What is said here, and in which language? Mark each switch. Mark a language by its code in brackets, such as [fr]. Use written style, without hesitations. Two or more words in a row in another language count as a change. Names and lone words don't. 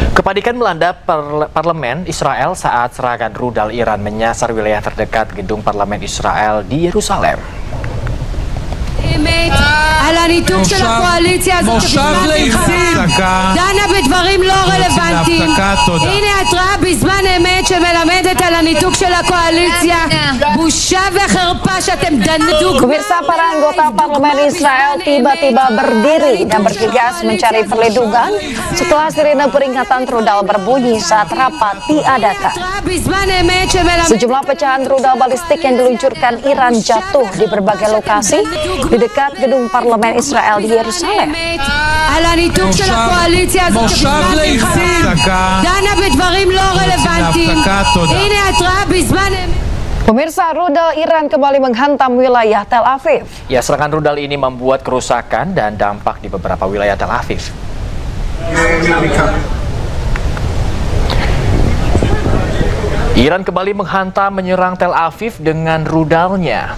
[id] Kepanikan melanda parlemen Israel saat serangan rudal Iran menyasar wilayah terdekat gedung parlemen Israel di Yerusalem. [he] על הניתוק של הקואליציה הזאת שבזמן מלחמה דנה בדברים לא רלוונטיים. הנה התראה בזמן אמת שמלמדת על הניתוק של הקואליציה. בושה וחרפה שאתם דנדו. [id] Pemirsa, para anggota parlemen Israel tiba-tiba berdiri dan bergegas mencari perlindungan setelah sirine peringatan rudal berbunyi saat rapat diadakan. Sejumlah pecahan rudal balistik yang diluncurkan Iran jatuh di berbagai lokasi di dekat gedung parlemen Israel di Yerusalem. [he] על הניתוק של הקואליציה הזאת שבזמן מלחמה דנה בדברים לא רלוונטיים. הנה התראה בזמן אמת. [id] Pemirsa, rudal Iran kembali menghantam wilayah Tel Aviv. Ya, serangan rudal ini membuat kerusakan dan dampak di beberapa wilayah Tel Aviv. Iran kembali menghantam menyerang Tel Aviv dengan rudalnya.